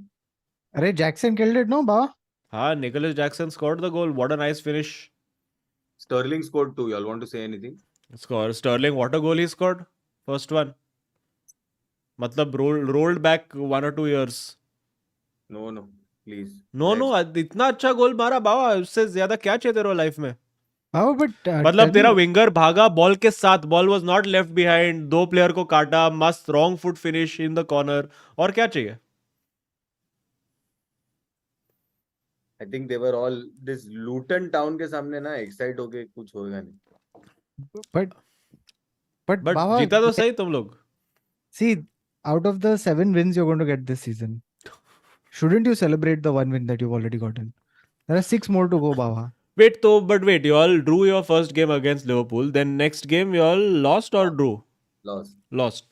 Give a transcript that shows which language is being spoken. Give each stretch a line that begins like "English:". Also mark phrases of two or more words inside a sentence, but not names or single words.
English: Arey, Jackson killed it, no, Baba? Nicholas Jackson scored the goal. What a nice finish. Sterling scored 2. Y'all want to say anything? Sterling, what a goal he scored. First one. मतलब rolled back 1 or 2 years. No, please.
Hindi: नो इतना अच्छा गोल मारा बाबा, उससे ज्यादा क्या चाहिए तेरे लाइफ में?
English: Baba, but
Hindi: मतलब
English: tell
Hindi: तेरा
English: me,
Hindi: विंगर भागा बॉल के साथ,
English: ball was not left behind,
Hindi: 2 प्लेयर को काटा, मस्त
English: wrong foot finish in the corner,
Hindi: और क्या चाहिए?
English: I think they were all this
Hindi: Luton Town के सामने ना एक्साइट होके कुछ होगा नहीं.
English: but बट Baba,
Hindi: जीता तो सही तुम लोग.
English: see, out of the 7 wins you're going to get this season, shouldn't you celebrate the 1 win that you've already gotten? There are 6 more to go, Baba. Wait, you all drew your first game against Liverpool, then next game you all lost or drew? Lost.